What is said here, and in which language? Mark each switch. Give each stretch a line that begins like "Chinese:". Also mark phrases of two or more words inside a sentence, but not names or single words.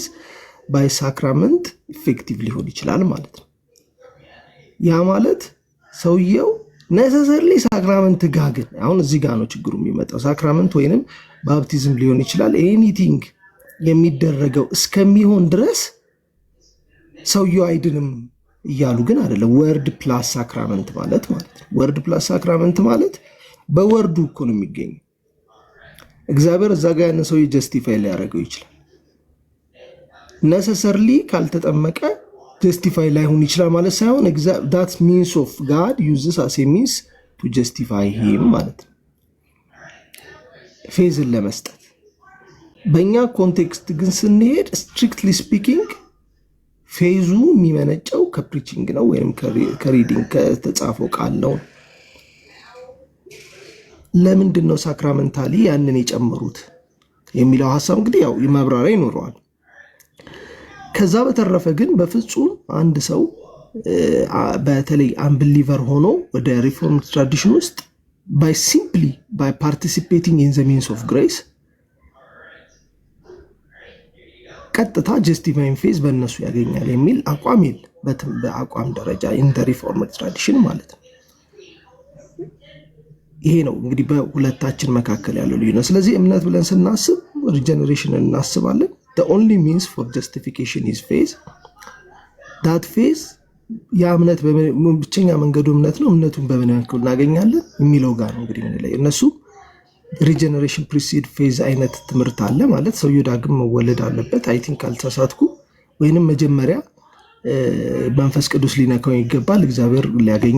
English: by sacrament effective
Amharic: ሊሆን ይችላል ማለት ነው። ያ ማለት ሰውየው
English: necessarily sacrament
Amharic: ጋር ግን አሁን እዚህ ጋር ነው ችግሩ የሚመጣው። ሳክራመንት ወይንም ባፕቲዝም ሊሆን ይችላል ኤኒቲንግ የሚደረገው እስከሚሆን ድረስ ሰውየው አይድንም እያሉ ግን አይደለም።
English: word plus sacrament
Amharic: ማለት ነው።
English: word plus sacrament
Amharic: ማለት በወርዱ እኮ ነው የሚገኘው። እግዚአብሔር እዛ ጋር ያንን ሰው ጀስቲፋይ ሊያደርገው ይችላል። ነሰሰርሊ ካልተጠመቀ ጀስቲፋይ ላይሆን ይችላል ማለት ሳይሆን
English: that means of God uses as a means to justify him
Amharic: ማለት ነው፣ ፌዝን ለመስጠት። በእኛ ኮንቴክስት ግን ስንሄድ
English: strictly speaking
Amharic: ፌዙ የሚመነጨው ከፕሪቺንግ ነው ወይም ከሪዲንግ ከተጻፈው ቃል ነው። ለምንድን ነው ሳክራመንታሊ ያንን የጨመሩት የሚለው ሐሳብ እንግዲህ ያው ማብራሪያ ይኖረዋል። ከዛ በተረፈ ግን በፍጹም አንድ ሰው በተለይ አንብሊቨር ሆኖ ወደ
English: reform tradition
Amharic: ውስጥ
English: by participating in the means of grace
Amharic: ቀጥታ ጀስቲፋይንግ ፌዝ በእነሱ ያገኛል የሚል አቋም የለም በአቋም ደረጃ
English: in the reform tradition
Amharic: ማለት ነው። ይሄ ነው እንግዲህ በሁለታችን መካከል ያለው ልዩነት። ስለዚህ እምነት ብለን ስናስብ ሪጀነሬሽንን እናስባለን።
English: the only means for justification is faith. that faith
Amharic: ያ እምነት ብቸኛ መንገዱ እምነት ነው። እምነቱን በምን ያክል እናገኛለን የሚለው ጋር ነው እንግዲህ ምን ላይ እነሱ
English: regeneration precede faith
Amharic: አይነት ትምህርት አለ ማለት ሰውየው ዳግም መወለድ አለበት።
English: I think
Amharic: ካልተሳሳትኩ ወይንም መጀመሪያ መንፈስ ቅዱስ ሊነካው ይገባል፣ እግዚአብሔር ሊያገኘው